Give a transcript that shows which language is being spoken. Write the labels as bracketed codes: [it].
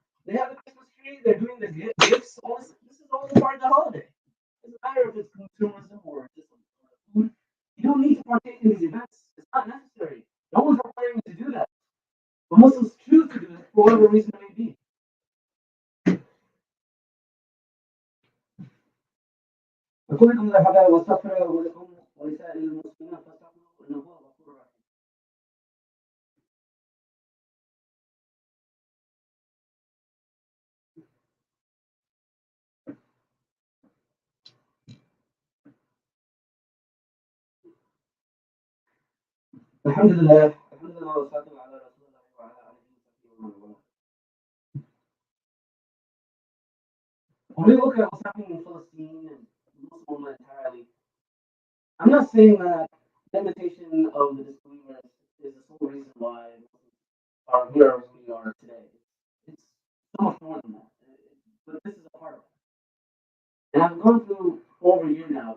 [en] They have the Christmas tree, they're doing the gifts, all this is all part of the holiday. It doesn't matter if it's consumerism or just food. You don't need to partake in these events. It's not necessary. No one's requiring you to do that. But Muslims choose to do it for whatever reason it may be. [ar] وكلكم هذا واستغفر لكم ولسائر المسلمين فاستغفروه انه هو الغفور الرحيم. الحمد لله والصلاة على رسول الله وعلى آله وصحبه ومن والاه. [en] When we look at what's happening in Palestine and Muslim entirely, I'm not saying that the imitation of the disbelievers is the sole reason why Muslims are here as we are today. It's so much more than that. But this is a part of it. And I've gone through for over a year now.